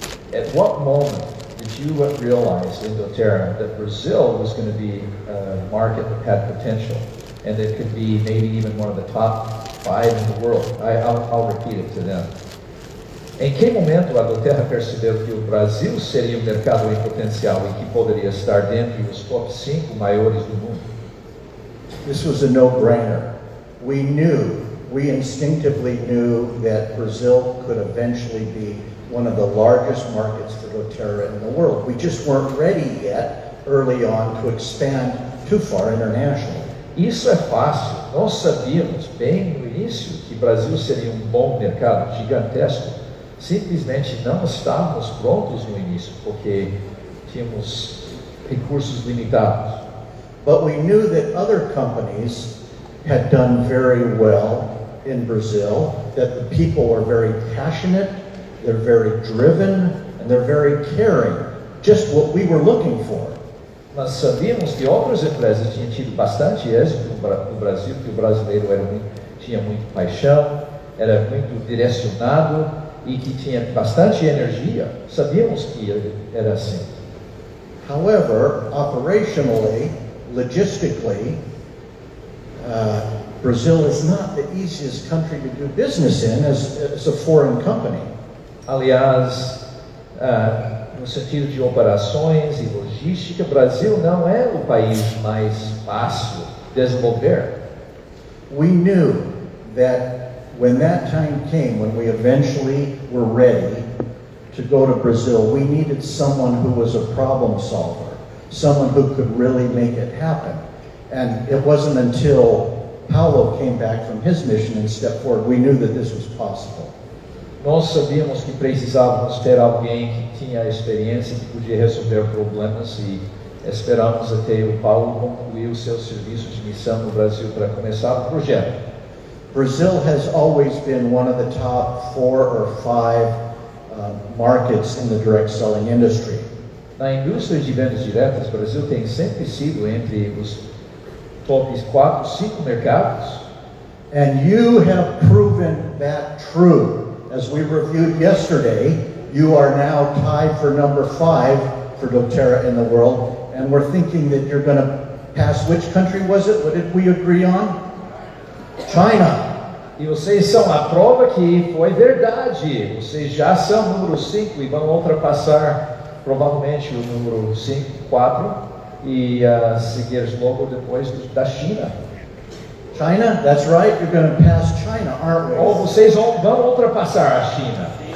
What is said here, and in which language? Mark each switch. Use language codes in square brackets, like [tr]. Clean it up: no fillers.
[en] At what moment did you realize in doTERRA that Brazil was going to be a market that had potential, and it could be maybe even one of the top 5 in the world? I'll repeat it to them. [pt] Em que momento a doTERRA percebeu que o Brasil seria um mercado em potencial e que poderia estar dentre os top 5 maiores do mundo? [en] This was a no-brainer. We instinctively knew that Brazil could eventually be one of the largest markets for doTERRA in the world. We just weren't ready yet, early on, to expand too far internationally. [pt] Isso é fácil. Nós sabíamos bem no início que o Brasil seria um bom mercado, gigantesco. Simplesmente não estávamos prontos no início, porque tínhamos recursos limitados. [en] But we knew that other companies had done very well in Brazil, that the people are very passionate, they're very driven, and they're very caring. Just what we were looking for. [pt] Nós sabíamos que outras empresas tinham tido bastante êxito no Brasil, que o brasileiro tinha muito paixão, era muito direcionado e que tinha bastante energia. Sabíamos que era assim. [en] However, operationally, logistically, Brazil is not the easiest country to do business in as a foreign company. [pt] Aliás, no sentido de operações e logística, Brasil não é o país mais fácil de desenvolver. [en] We knew that when that time came, when we eventually were ready to go to Brazil, we needed someone who was a problem solver, someone who could really make it happen. And it wasn't until Paulo came back from his mission and stepped forward, we knew that this was possible. [pt] Nós sabíamos que precisávamos ter alguém que tinha experiência, que podia resolver problemas, e esperamos até o Paulo concluir o seu serviço de missão no Brasil para começar o projeto. [en] Brazil has always been one of the top 4 or 5 markets in the direct selling industry. [pt] Na indústria de vendas diretas, o Brasil tem sempre sido entre os top 4, 5 mercados. [en] And you have proven that true. As we reviewed yesterday, you are now tied for number 5 for doTERRA in the world, and we're thinking that you're going to pass, which country was it? What did we agree on? China. [pt] E vocês são a prova que foi verdade. Vocês já são número 5 e vão ultrapassar provavelmente o número 5, 4 e seguir logo depois da China. [en] China, that's right, you're going to pass China, aren't we? [pt] Ou vocês vão ultrapassar a China.